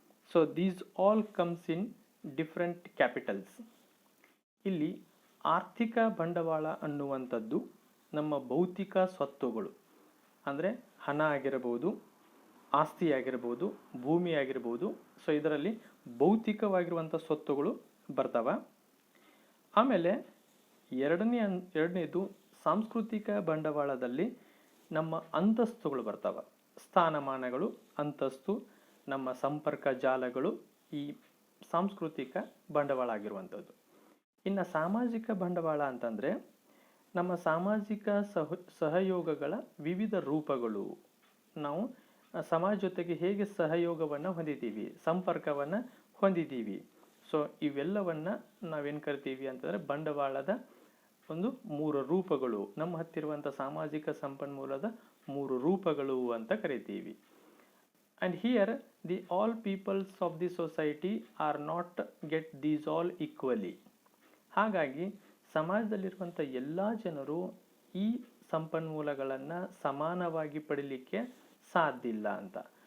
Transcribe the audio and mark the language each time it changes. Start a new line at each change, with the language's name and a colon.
English: So these all comes in different capitals.
Kannada: ಇಲ್ಲಿ ಆರ್ಥಿಕ ಬಂಡವಾಳ ಅನ್ನುವಂಥದ್ದು ನಮ್ಮ ಭೌತಿಕ ಸ್ವತ್ತುಗಳು, ಅಂದರೆ ಹಣ ಆಗಿರಬಹುದು, ಆಸ್ತಿ ಆಗಿರ್ಬೋದು, ಭೂಮಿ ಆಗಿರ್ಬೋದು. ಸೊ ಇದರಲ್ಲಿ ಭೌತಿಕವಾಗಿರುವಂಥ ಸ್ವತ್ತುಗಳು ಬರ್ತಾವ. ಆಮೇಲೆ ಎರಡನೇದು ಸಾಂಸ್ಕೃತಿಕ ಬಂಡವಾಳದಲ್ಲಿ ನಮ್ಮ ಅಂತಸ್ತುಗಳು ಬರ್ತಾವ. ಸ್ಥಾನಮಾನಗಳು, ಅಂತಸ್ತು, ನಮ್ಮ ಸಂಪರ್ಕ ಜಾಲಗಳು ಈ ಸಾಂಸ್ಕೃತಿಕ ಬಂಡವಾಳ ಆಗಿರುವಂಥದ್ದು. ಇನ್ನು ಸಾಮಾಜಿಕ ಬಂಡವಾಳ ಅಂತಂದರೆ ನಮ್ಮ ಸಾಮಾಜಿಕ ಸಹಯೋಗಗಳ ವಿವಿಧ ರೂಪಗಳು. ನಾವು ಸಮಾಜ ಜೊತೆಗೆ ಹೇಗೆ ಸಹಯೋಗವನ್ನು ಹೊಂದಿದ್ದೀವಿ, ಸಂಪರ್ಕವನ್ನು ಹೊಂದಿದ್ದೀವಿ. ಸೊ ಇವೆಲ್ಲವನ್ನು ನಾವೇನು ಕರಿತೀವಿ ಅಂತಂದರೆ ಬಂಡವಾಳದ ಒಂದು 3 ರೂಪಗಳು, ನಮ್ಮ ಹತ್ತಿರುವಂಥ ಸಾಮಾಜಿಕ ಸಂಪನ್ಮೂಲದ 3 ರೂಪಗಳು ಅಂತ ಕರಿತೀವಿ.
English: And here the all peoples of the society are not get these all equally.
Kannada: ಹಾಗಾಗಿ ಸಮಾಜದಲ್ಲಿರುವಂಥ ಎಲ್ಲ ಜನರು ಈ ಸಂಪನ್ಮೂಲಗಳನ್ನು ಸಮಾನವಾಗಿ ಪಡೀಲಿಕ್ಕೆ ಸಾಧ್ಯ ಇಲ್ಲ ಅಂತ.